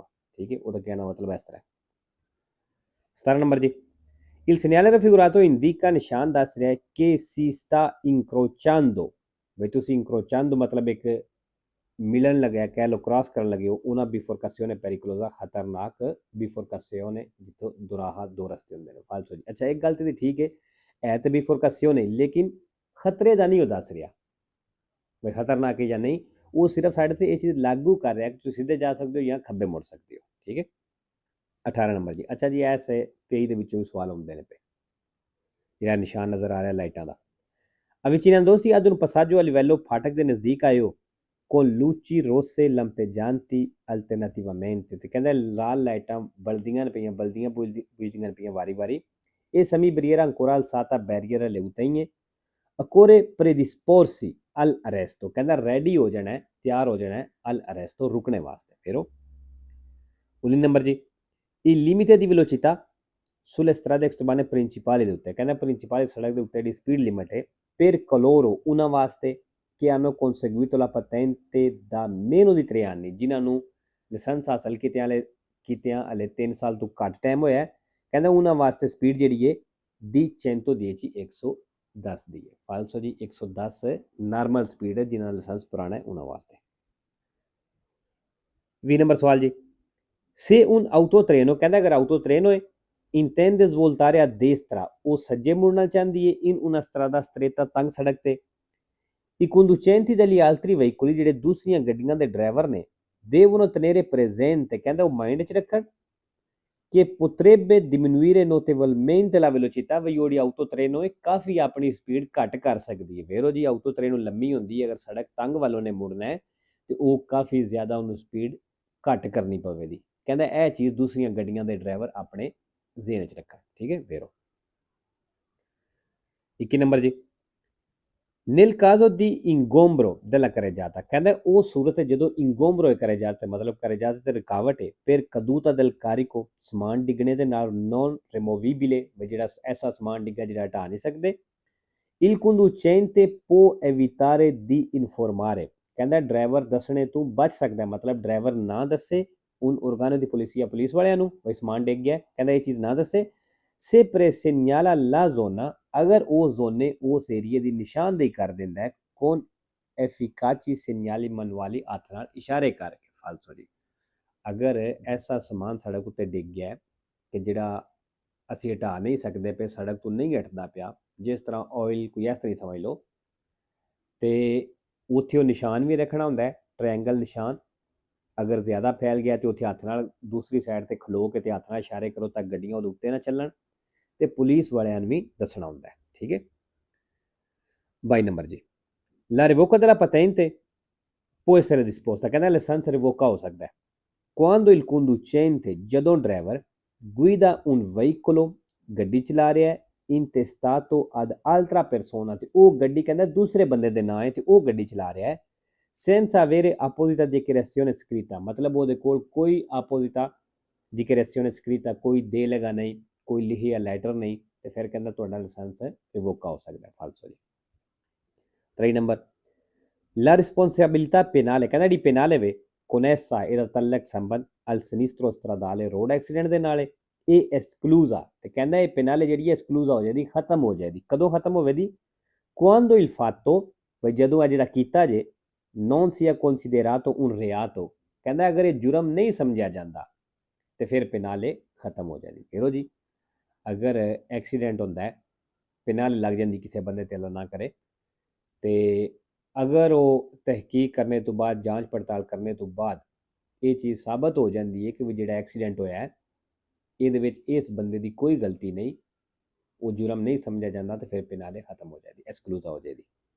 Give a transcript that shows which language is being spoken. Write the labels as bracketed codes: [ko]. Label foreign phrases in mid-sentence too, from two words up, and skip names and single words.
[pa] ਠੀਕ ਹੈ। ਉਹਦਾ ਕਹਿਣਾ ਮਤਲਬ ਇਸ ਤਰ੍ਹਾਂ। 17 ਨੰਬਰ ਜੀ। [it] il segnale raffigurato indica, [pa] ਨਿਸ਼ਾਨ ਦੱਸ ਰਿਹਾ ਹੈ ਕਿ [it] si sta incrociando, [pa] ਵੀ ਤੁਸੀਂ incrociando ਮਤਲਬ ਇੱਕ ਮਿਲਣ ਲੱਗਿਆ, ਕਹਿ ਲਓ ਕ੍ਰਾਸ ਕਰਨ ਲੱਗੇ ਹੋ, [it] una bifurcazione pericolosa, [pa] ਖਤਰਨਾਕ bifurcazione, ਜਿੱਥੋਂ ਦੁਰਾਹਾ ਦੋ ਰਸਤੇ ਹੁੰਦੇ ਨੇ। ਫਾਲਸੋ ਜੀ। ਅੱਛਾ ਇੱਕ ਗੱਲ ਤੇ ਠੀਕ ਹੈ, ਇਹ ਤੇ bifurcazione ਲੇਕਿਨ ਖਤਰੇ ਦਾ ਨਹੀਂ ਉਹ ਦੱਸ ਰਿਹਾ ਵੀ ਖਤਰਨਾਕ ਹੈ ਜਾਂ ਨਹੀਂ, ਉਹ ਸਿਰਫ ਸਾਡੇ ਤੇ ਇਹ ਚੀਜ਼ ਲਾਗੂ ਕਰ ਰਿਹਾ ਕਿ ਤੁਸੀਂ ਸਿੱਧੇ ਜਾ ਸਕਦੇ ਹੋ ਜਾਂ ਖੱਬੇ ਮੁੜ ਸਕਦੇ ਹੋ। ਠੀਕ ਹੈ। 18 ਨੰਬਰ ਜੀ। ਅੱਛਾ ਜੀ ਐਸੇ 23 ਦੇ ਵਿੱਚੋਂ ਵੀ ਸਵਾਲ ਆਉਂਦੇ ਨੇ ਪਏ, ਜਿਹੜਾ ਨਿਸ਼ਾਨ ਨਜ਼ਰ ਆ ਰਿਹਾ ਲਾਈਟਾਂ ਦਾ। [it] avvicinandosi ad un passaggio a livello, ਫਾਟਕ ਦੇ ਨਜ਼ਦੀਕ ਆਇਓ con luci rosse lampeggianti alternativamente, [pa] ਤੇ ਕਹਿੰਦਾ ਲਾਲ ਲਾਈਟਾਂ ਬਲਦੀਆਂ ਪਈਆਂ, ਬੁਝਦੀਆਂ ਪਈਆਂ ਵਾਰੀ ਵਾਰੀ। ਇਹ ਸਮੀ [it] barriera ancora alzata, [pa] ਬੈਰੀਅਰ ਹਲੇ ਉੱਤੇ ਹੀ ਹੈ। [it] occorre predisporsi al arresto, [pa] ਕਹਿੰਦਾ ਰੈਡੀ ਹੋ ਜਾਣਾ ਹੈ, ਤਿਆਰ ਹੋ ਜਾਣਾ ਹੈ [it] al arresto, [pa] ਰੁਕਣੇ ਵਾਸਤੇ। ਫਿਰ ਉਹ 19 ਨੰਬਰ ਜੀ। [it] il limite di velocità sulle strade extraurbane principali [pa] ਦੇ ਉੱਤੇ, ਕਹਿੰਦਾ ਪ੍ਰਿੰਸੀਪਲ ਸੜਕ ਦੇ ਉੱਤੇ ਜਿਹੜੀ ਸਪੀਡ ਲਿਮਟ ਹੈ [it] per coloro, [pa] ਉਹਨਾਂ ਵਾਸਤੇ [it] che hanno conseguito la patente da meno di 3 anni, [pa] ਜਿਨ੍ਹਾਂ ਨੂੰ ਲਾਇਸੈਂਸ ਹਾਸਲ ਕੀਤਿਆਂ ਹਲੇ 3 ਸਾਲ ਤੋਂ ਘੱਟ ਟਾਈਮ ਹੋਇਆ, ਕਹਿੰਦਾ ਉਹਨਾਂ ਵਾਸਤੇ ਸਪੀਡ ਜਿਹੜੀ ਹੈ ਦੀ 110 110 ਦੀ ਹੈ। ਫਾਲਸੋ ਜੀ 110 ਨਾਰਮਲ ਸਪੀਡ ਹੈ, ਜਿਨ੍ਹਾਂ ਦਾ ਲਾਇਸੈਂਸ ਪੁਰਾਣਾ ਹੈ ਉਹਨਾਂ ਵਾਸਤੇ। 20 ਨੰਬਰ ਸਵਾਲ ਜੀ। [it] se un autotreno, [pa] ਕਹਿੰਦਾ ਅਗਰ [it] autotreno ਹੈ intende svoltare a destra, [pa] ਉਹ ਸੱਜੇ ਮੁੜਨਾ ਚਾਹੁੰਦੀ ਹੈ [it] in una strada stretta, [pa] ਤੰਗ ਸੜਕ ਤੇ। [it] i conducenti degli altri veicoli, [pa] ਜਿਹੜੇ ਦੂਸਰੀਆਂ ਗੱਡੀਆਂ ਦੇ ਡਰਾਈਵਰ ਨੇ [it] devono tenere presente, [pa] ਕਹਿੰਦਾ ਉਹ ਮਾਈਂਡ 'ਚ ਰੱਖਣ ਕਿ [it] potrebbe diminuire notevolmente la velocità, [pa] ਵੀ ਜਿਹੜੀ autotreno ਹੈ ਕਾਫੀ ਆਪਣੀ ਸਪੀਡ ਘੱਟ ਕਰ ਸਕਦੀ ਹੈ। ਵੇਰੋ ਜੀ autotreno ਲੰਮੀ ਹੁੰਦੀ ਹੈ, ਅਗਰ ਸੜਕ ਤੰਗ ਵੱਲ ਉਹਨੇ ਮੁੜਨਾ ਹੈ ਤੇ ਉਹ ਕਾਫੀ ਜ਼ਿਆਦਾ ਉਹਨੂੰ ਸਪੀਡ ਘੱਟ ਕਰਨੀ ਪਵੇਗੀ। ਕਹਿੰਦਾ ਇਹ ਚੀਜ਼ ਦੂਸਰੀਆਂ ਗੱਡੀਆਂ ਦੇ ਡਰਾਈਵਰ ਆਪਣੇ ਜ਼ਿਹਨ 'ਚ ਰੱਖਣ। ਠੀਕ ਹੈ। ਵੇਰੋ 21 ਨੰਬਰ ਜੀ, [it] nel caso di ingombro della carreggiata, [pa] ਕਹਿੰਦਾ ਉਹ ਸੂਰਤ ਹੈ ਜਦੋਂ [it] ingombro carreggiata [pa] ਮਤਲਬ carreggiata ਤੇ ਰੁਕਾਵਟ ਹੈ, [it] per caduta del carico [pa] ਸਮਾਨ ਡਿੱਗਣੇ ਦੇ ਨਾਲ [it] non removibile [pa] ਵੀ ਜਿਹੜਾ ਐਸਾ ਸਮਾਨ ਡਿੱਗਾ ਜਿਹੜਾ ਹਟਾ ਨਹੀਂ ਸਕਦੇ, [it] il conducente può evitare di informare, [pa] ਕਹਿੰਦਾ ਡਰਾਈਵਰ ਦੱਸਣੇ ਤੋਂ ਬਚ ਸਕਦਾ, ਮਤਲਬ ਡਰਾਈਵਰ ਨਾ ਦੱਸੇ ਉਨ [it] organo di polizia [pa] ਪੁਲਿਸ ਵਾਲਿਆਂ ਨੂੰ ਵੀ ਸਮਾਨ ਡਿੱਗ ਗਿਆ, ਕਹਿੰਦਾ ਇਹ ਚੀਜ਼ ਨਾ ਦੱਸੇ, [it] se presegnala la zona, [pa] ਅਗਰ ਉਹ ਜ਼ੋਨੇ ਉਸ ਏਰੀਏ ਦੀ ਨਿਸ਼ਾਨਦੇਹੀ ਕਰ ਦਿੰਦਾ ਹੈ [it] con efficaci segnali manuali, [pa] ਹੱਥ ਨਾਲ ਇਸ਼ਾਰੇ ਕਰਕੇ। ਫਾਲਸੋ ਜੀ, ਅਗਰ ਐਸਾ ਸਮਾਨ ਸੜਕ ਉੱਤੇ ਡਿੱਗ ਗਿਆ ਕਿ ਜਿਹੜਾ ਅਸੀਂ ਹਟਾ ਨਹੀਂ ਸਕਦੇ ਪਏ, ਸੜਕ ਤੋਂ ਨਹੀਂ ਹਟਦਾ ਪਿਆ, ਜਿਸ ਤਰ੍ਹਾਂ ਆਇਲ ਕੋਈ ਇਸ ਤਰ੍ਹਾਂ ਸਮਝ ਲਓ, ਤੇ ਉੱਥੇ ਉਹ ਨਿਸ਼ਾਨ ਵੀ ਰੱਖਣਾ ਹੁੰਦਾ ਹੈ, ਟ੍ਰਾਇੰਗਲ ਨਿਸ਼ਾਨ। ਅਗਰ ਜ਼ਿਆਦਾ ਫੈਲ ਗਿਆ ਤੇ ਉੱਥੇ ਹੱਥ ਨਾਲ ਦੂਸਰੀ ਸਾਈਡ ਤੇ ਖਲੋ ਕੇ ਤੇ ਹੱਥ ਨਾਲ ਇਸ਼ਾਰੇ ਕਰੋ ਤਾਂ ਗੱਡੀਆਂ ਉਹਦੇ ਉੱਤੇ ਨਾ ਚੱਲਣ, ਤੇ ਪੁਲਿਸ ਵਾਲਿਆਂ ਨੂੰ ਵੀ ਦੱਸਣਾ ਹੁੰਦਾ ਹੈ। ਠੀਕ ਹੈ। 22 ਨੰਬਰ ਜੀ, [it] la revoca della patente può essere disposta, [pa] ਕਹਿੰਦਾ ਲਾਇਸੈਂਸ ਰਿਵੋਕਾ ਹੋ ਸਕਦਾ ਹੈ [it] quando il conducente, [pa] ਜਦੋਂ ਡਰਾਈਵਰ [it] guida un veicolo, [pa] ਗੱਡੀ ਚਲਾ ਰਿਹਾ ਹੈ, [it] intestato ad altra persona, [pa] ਤੇ ਉਹ ਗੱਡੀ ਕਹਿੰਦਾ ਦੂਸਰੇ ਬੰਦੇ ਦੇ ਨਾਂ ਹੈ ਤੇ ਉਹ ਗੱਡੀ ਚਲਾ ਰਿਹਾ ਹੈ, [it] senza avere apposita dichiarazione scritta, [pa] ਮਤਲਬ ਉਹਦੇ ਕੋਲ ਕੋਈ [it] apposita dichiarazione scritta, [pa] ਕੋਈ ਦੇ ਲਗਾ ਨਹੀਂ, ਕੋਈ ਲਿਖਿਆ ਲੈਟਰ ਨਹੀਂ, ਤੇ ਫਿਰ ਕਹਿੰਦਾ ਤੁਹਾਡਾ ਲਾਇਸੈਂਸ ਰਿਵੋਕਾ ਹੋ ਸਕਦਾ। ਫਾਲਸੋ ਜੀ। 3 ਨੰਬਰ, [it] la responsabilità penale, [pa] ਕਹਿੰਦਾ ਜਿਹੜੀ penale ਵੇ connessa ਇਹਦਾ ਤਲਕ ਸੰਬੰਧ [it] al sinistro stradale [pa] ਰੋਡ ਐਕਸੀਡੈਂਟ ਦੇ ਨਾਲ ਇਹ esclusa, ਤੇ ਕਹਿੰਦਾ ਇਹ penale ਜਿਹੜੀ ਹੈ esclusa ਹੋ ਜਾਏਗੀ, ਖਤਮ ਹੋ ਜਾਏਗੀ। ਕਦੋਂ ਖਤਮ ਹੋਵੇਗੀ? [it] quando il fatto, [pa] ਵੀ ਜਦੋਂ ਇਹ ਜਿਹੜਾ ਕੀਤਾ ਜੇ [it] non sia considerato un reato, [pa] ਕਹਿੰਦਾ ਅਗਰ ਇਹ ਜੁਰਮ ਨਹੀਂ ਸਮਝਿਆ ਜਾਂਦਾ ਤੇ ਫਿਰ penale ਖਤਮ ਹੋ ਜਾਏਗੀ। ਫਿਰ ਜੀ ਅਗਰ ਐਕਸੀਡੈਂਟ ਹੁੰਦਾ ਹੈ, penale ਲੱਗ ਜਾਂਦੀ ਕਿਸੇ ਬੰਦੇ ਤੇ, ਅੱਲਾ ਨਾ ਕਰੇ, ਤੇ ਅਗਰ ਉਹ ਤਹਿਕੀਕ ਕਰਨੇ ਤੋਂ ਬਾਅਦ, ਜਾਂਚ ਪੜਤਾਲ ਕਰਨੇ ਤੋਂ ਬਾਅਦ ਇਹ ਚੀਜ਼ ਸਾਬਤ ਹੋ ਜਾਂਦੀ ਹੈ ਕਿ ਵੀ ਜਿਹੜਾ ਐਕਸੀਡੈਂਟ ਹੋਇਆ ਹੈ ਇਹਦੇ ਵਿੱਚ ਇਸ ਬੰਦੇ ਦੀ ਕੋਈ ਗਲਤੀ ਨਹੀਂ, ਉਹ ਜੁਰਮ ਨਹੀਂ ਸਮਝਿਆ ਜਾਂਦਾ, ਤੇ ਫਿਰ penale ਖਤਮ ਹੋ ਜਾਏਗੀ, ਐਕਸਕਲੂਜ਼ਾ ਹੋ ਜਾਏਗੀ।